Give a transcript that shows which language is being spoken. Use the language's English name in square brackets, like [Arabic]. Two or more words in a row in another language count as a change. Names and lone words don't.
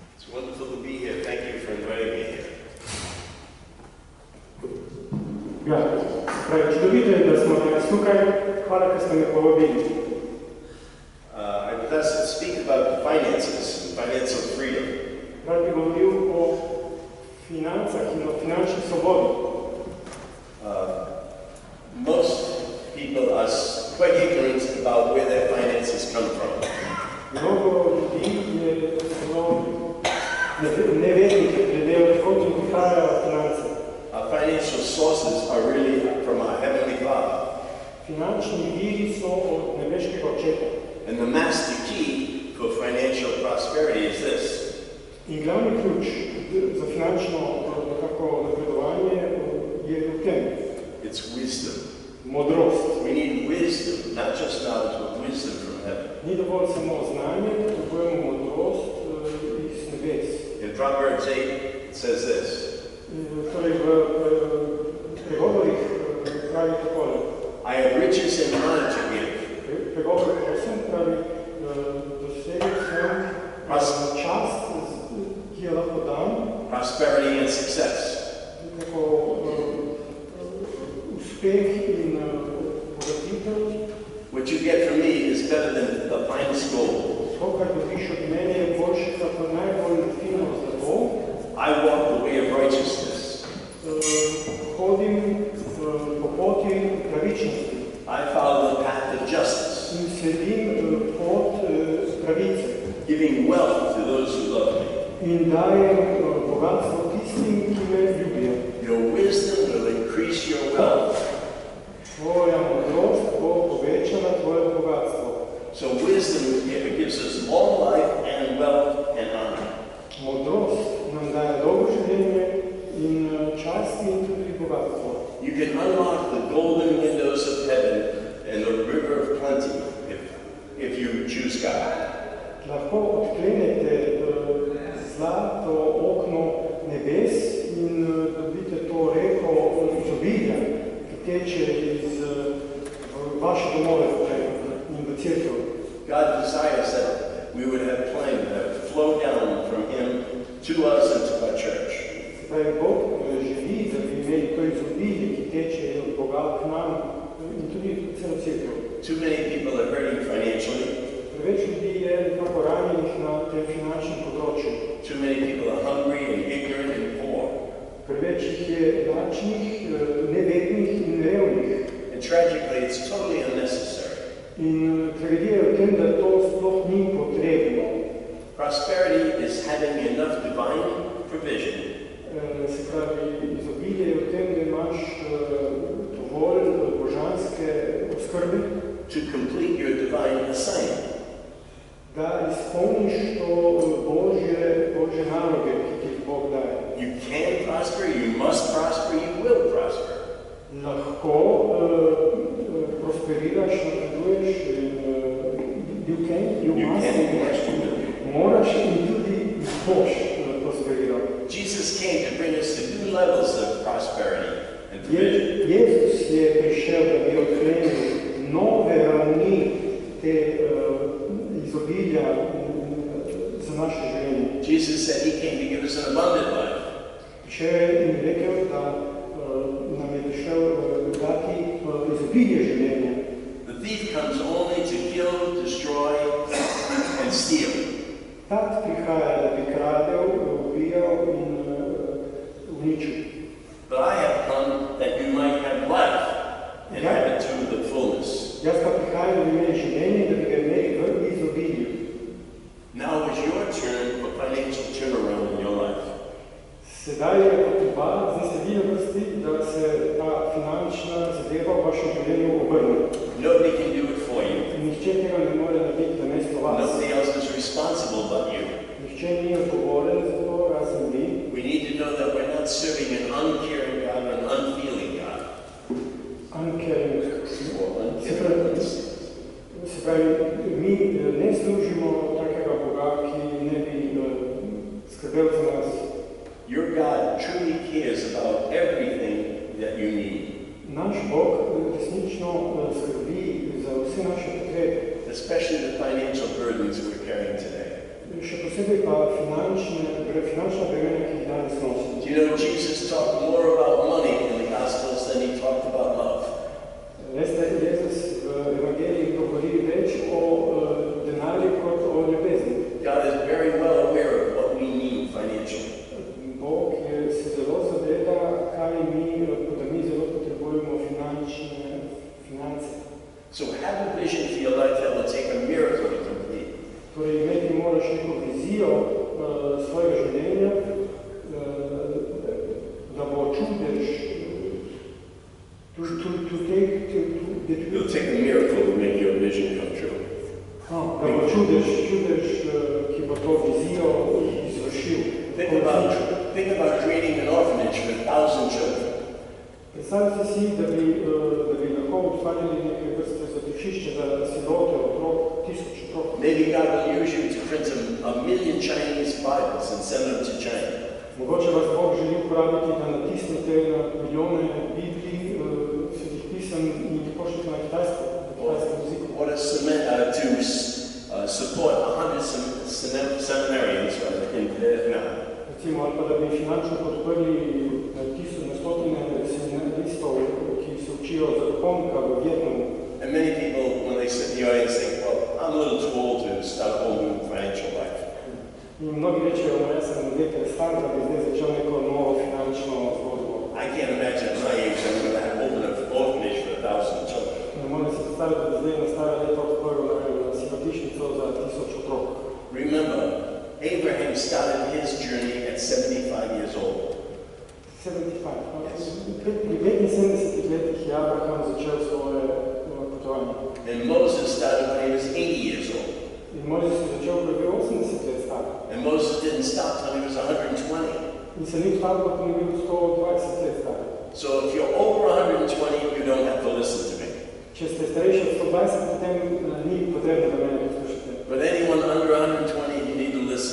[English] wonderful to be here. Thank you for inviting me here. [Slovenian] Čudovito je, da smo danes tukaj. Hvala, ker ste me povabili. [English] I'd like to speak about finances and financial freedom. [Slovenian] Rad bi govoril o financah in o finančni svobodi. [English] Most people are quite ignorant about where their finances come from. [Slovenian] Mnogo ljudi je zelo nevednih glede, odkot jim prihajajo finance. [English] Our financial sources are really from our Heavenly Father. [Slovenian] Finančni viri so od nebeškega očeta. [English] And the master key for financial prosperity is this. [Slovenian] In glavni ključ za finančno napredovanje je v tem. [English] It's wisdom. [Slovenian] Modrost. [English] We need wisdom, not just knowledge, but wisdom from heaven. [Slovenian] Ni dovolj samo znanje, potrebujemo modrost iz nebes. [English] In Proverbs 8, it says this. [Slovenian] Torej v pregovorih pravi takole. [English] I have riches and honor to give. [Slovenian] Pregovor 8 pravi, dosegel sem čast, ki jo lahko dam. [English] Prosperity and success. [Slovenian] Tako uspeh in bogatitev. [English] What you get from me is better than the finest gold. [Slovenian] To, kar dobiš od mene, je boljše kako najbolj fino zlato. [English] I walk the way of righteousness. [Slovenian] Hodim po poti pravičnosti. [English] I follow the path of justice. [Slovenian] In sledim pot pravice. [English] Giving wealth to those who love me. [Slovenian] In dajem bogatstvo tistim, ki me ljubijo. [English] Your wisdom will increase your wealth. [Slovenian] Tvoja modrost bo povečala tvoje bogatstvo. [English] So wisdom gives us long life and wealth and honor. [Slovenian] Modrost nam daje dolgo življenje in čast in tudi bogatstvo. [English] You can unlock the golden windows of heaven and the river of plenty if you choose God. [Slovenian] Lahko odklenete zlato okno nebes in dobite to reko izobilja, ki teče iz vaše domove in v cerkev. [English] God desires that we would have plenty that flow down from Him to us and to our church. [Slovenian] Pravi Bog želi, da bi imeli to izobilje, ki teče od Boga k nam in tudi celo cerkev. [English] Too many people are hurting financially. [Slovenian] Preveč ljudi je nekako ranjenih na tem finančnem področju. [English] Too many people are hungry and ignorant and poor. [Slovenian] Preveč jih je lačnih, nevednih in revnih. [English] And tragically, it's totally unnecessary. [Slovenian] In tragedija je v tem, da to sploh ni potrebno. [English] Prosperity is having enough divine provision. [Slovenian] Se pravi, izobilje je v tem, da imaš dovolj božanske oskrbe. [English] To complete your divine assignment. [Slovenian] Da izpolniš to Božje naloge, ki ti Bog daje. [English] You can prosper, you must prosper, you will prosper. [Slovenian] Lahko prosperiraš, napreduješ in [English] you must, [Slovenian] moraš in tudi boš prosperiral. [English] Jesus came to bring us to new levels of prosperity and provision. [Slovenian] Jezus je prišel, da bi odklenil nove ravni te izobilja za naše življenje. [English] Jesus said He came to give us an abundant life. [Slovenian] Če jim rekel, da nam je prišel dati izobilje življenja. [English] The thief comes only to kill, destroy, and steal. [Slovenian] Tat prihaja, da bi kradel, ubijal in uničil. [English] But I have come that you might have life and have it to the fullness. [Slovenian] Jaz pa prihajam, da bi imeli življenje, da bi ga imeli v izobilju. [English] Now is your turn for financial turnaround in your life. [Slovenian] Sedaj je potreba, zdaj se vi na vrsti, da se ta finančna zadeva v vašem življenju obrne. [English] Nobody can do it for you. [Slovenian] Nihče tega ne more narediti namesto vas. [English] Nobody else is responsible but you. [Slovenian] Nihče ni odgovoren za to, razen vi. [English] We need to know that we're not serving an uncaring God or an unfeeling God. Uncaring. [Slovenian] Se pravi, mi ne služimo takega Boga, ki ne bi skrbel za nas. [English] Your God truly cares about everything that you need. [Slovenian] Naš Bog resnično skrbi za vse naše potrebe. [English] Especially the financial burdens we're carrying today. [Slovenian] še posebej pa finančna bremena, ki jih danes nosimo. [English] Do you know Jesus talked more about money in the Gospels than he talked about love? [Slovenian] Veste, Jezus v Evangeliji govori več o denarju kot o ljubezni. [English] God is very well aware of what we need financially. [Slovenian] Bog se zelo zaveda, kaj da mi zelo potrebujemo finance. [English] So have a vision for your life that will take a miracle to complete. [Slovenian] Torej, imeti moraš neko vizijo svojega življenja, da bo čudež, [English] It'll take a miracle to make your vision come true. [Slovenian] Da bo čudež, ki bo to vizijo izvršil. [English] Think about creating an orphanage for 1,000 children. [Slovenian] Predstavljate si, da bi lahko ustvarili neke vrste zatočišče za sirote, otrok, 1000 otrok. [English] Maybe God will use you to print a million Chinese Bibles and send them to China. [Slovenian] Mogoče vas Bog želi uporabiti, da natisnete na milijone Biblij, svetih pisem in jih pošljete na kitajskem jeziku. [English] Or to support 100 seminarians in Vietnam. [Slovenian] Recimo, ali pa da bi finančno podprli na stotine seminaristov, ki se učijo za duhovnika v Vietnamu. [English] And many people, when they sit in the audience, think, well, I'm a little too old to start a whole new financial life. [Slovenian] In mnogi rečejo, ja sem nekaj star, da bi zdaj začel neko novo finančno zgodbo. [English] I can't imagine at my age I'm going to open an orphanage for 1,000 children. [Slovenian] Ne morem si predstaviti, da bi zdaj na stara leta odprl sirotišnico za 1000 otrok. [English] Remember, Abraham started his journey at 75 years old. 75. [Slovenian] Pri 75 letih je Abraham začel svoje potovanje. [English] And Moses started when he was 80 years old. [Slovenian] In Mojzes je začel, ko je bil 80 let star. [English] And Moses didn't stop till he was 120. [Slovenian] In se ni ustavil, ko je bil 120 let star. [English] So if you're over 120, you don't have to listen to me. [Slovenian] Če ste starejši od 120, potem ni potrebno, da mene poslušate. [English] But anyone under 120, you need to listen.